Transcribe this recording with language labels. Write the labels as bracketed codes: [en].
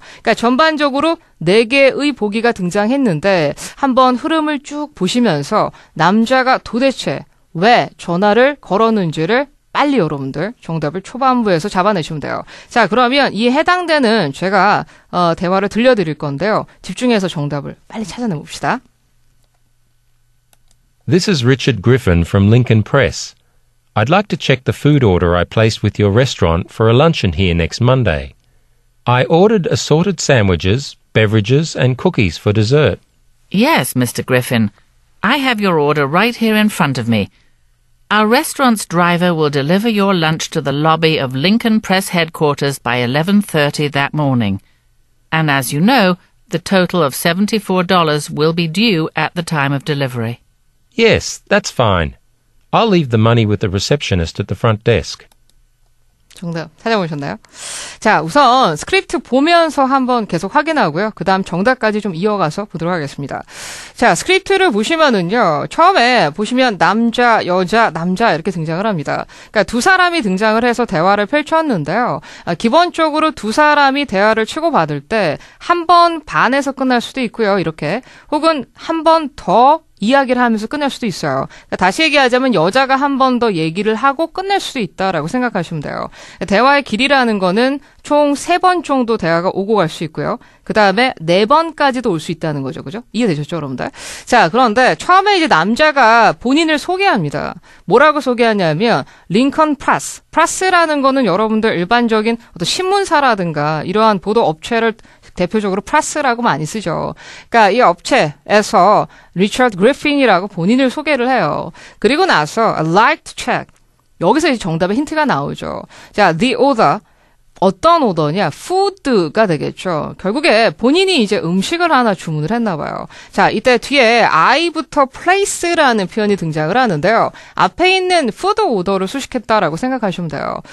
[ko] 그러니까 전반적으로 4개의 보기가 등장했는데 한번 흐름을 쭉 보시면서 남자가 도대체 왜 전화를 걸었는지를 빨리 여러분들 정답을 초반부에서 잡아내시면 돼요. 자, 그러면 이 해당되는 제가 대화를 들려드릴 건데요. 집중해서 정답을 빨리 찾아내봅시다. [en] This is Richard Griffin from Lincoln Press. I'd like to check the food order I placed with your restaurant for a luncheon here next Monday. I ordered assorted sandwiches, beverages, and cookies for dessert. Yes, Mr. Griffin. I have your order right here in front of me. Our restaurant's driver will deliver your lunch to the lobby of Lincoln Press headquarters by 11:30 that morning. And as you know, the total of $74 will be due at the time of delivery. Yes, that's fine. I'll leave the money with the receptionist at the front desk. [ko] 정답 찾아보셨나요? 자, 우선 스크립트 보면서 한번 계속 확인하고요. 그 다음 정답까지 좀 이어가서 보도록 하겠습니다. 자, 스크립트를 보시면은요. 처음에 보시면 남자, 여자, 남자 이렇게 등장을 합니다. 그러니까 두 사람이 등장을 해서 대화를 펼쳤는데요. 기본적으로 두 사람이 대화를 치고받을 때 한 번 반에서 끝날 수도 있고요. 이렇게. 혹은 한 번 더 이야기를 하면서 끝낼 수도 있어요. 그러니까 다시 얘기하자면 여자가 한 번 더 얘기를 하고 끝낼 수도 있다라고 생각하시면 돼요. 대화의 길이라는 거는 총 3번 정도 대화가 오고 갈 수 있고요. 그 다음에 4번까지도 올 수 있다는 거죠. 그죠? 이해되셨죠, 여러분들? 자, 그런데 처음에 이제 남자가 본인을 소개합니다. 뭐라고 소개하냐면 링컨 프레스. 프레스라는 거는 여러분들 일반적인 어떤 신문사라든가 이러한 보도 업체를 대표적으로 프레스라고 많이 쓰죠. 그러니까 이 업체에서 리처드 그리핀이라고 본인을 소개를 해요. [en] 그리고 나서 I'd like to check. [ko] 여기서 이제 정답의 힌트가 나오죠. 자, [en] the order. [ko] 어떤 오더냐? 푸드가 되겠죠. 결국에 본인이 이제 음식을 하나 주문을 했나 봐요. 자, 이때 뒤에 I부터 place라는 표현이 등장을 하는데요. 앞에 있는 푸드 오더를 수식했다라고 생각하시면 돼요.